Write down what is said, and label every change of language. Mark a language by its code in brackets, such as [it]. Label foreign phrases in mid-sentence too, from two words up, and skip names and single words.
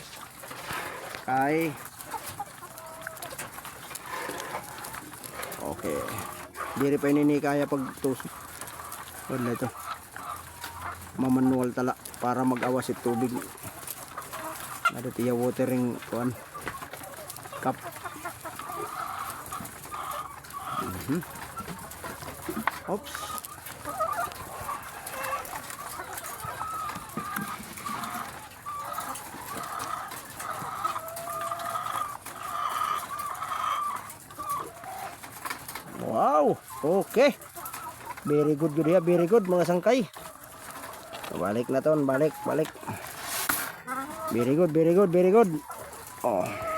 [war] Okay. Diri pa ini kaya pagtus. Wala ito. Mamanual tala para mag-awas yung tubig. Ada tiya watering kuan cup. Oops. [en] Wow, okay. Very good [war] ya, [en] very good [war] mga sangkay. Balik na ton, balik. [en] Very good.